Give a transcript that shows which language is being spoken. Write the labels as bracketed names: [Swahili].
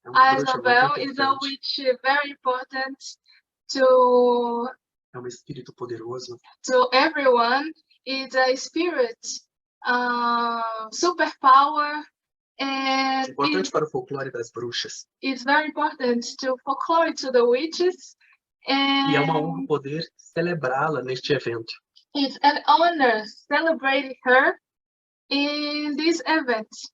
[English] Isobel is a witch very important to [Portuguese] é um espírito poderoso. [English] To everyone. It's a spirit, superpower, and [Portuguese] Importante para o folclore das bruxas. [English] It's very important to folklore to the witches. And [Portuguese] E é uma honra poder celebrá-la neste evento. [English] It's an honor celebrating her in this event.